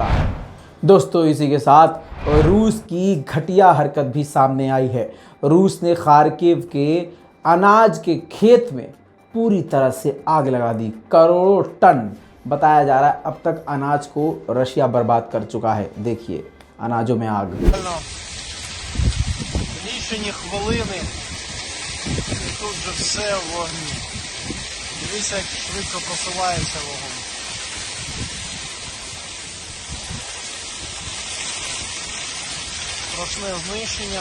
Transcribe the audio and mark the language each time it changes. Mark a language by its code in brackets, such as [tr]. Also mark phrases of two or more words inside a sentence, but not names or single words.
[hi] दोस्तों, इसी के साथ रूस की घटिया हरकत भी सामने आई है। रूस ने खार्किव के अनाज के खेत में पूरी तरह से आग लगा दी। करोड़ों टन बताया जा रहा है अब तक अनाज को रशिया बर्बाद कर चुका है। देखिए अनाजों में आग। [uk] Лічені хвилини, і тут же все в вогні. Дивіться, як швидко просувається вогонь. Страшне знищення.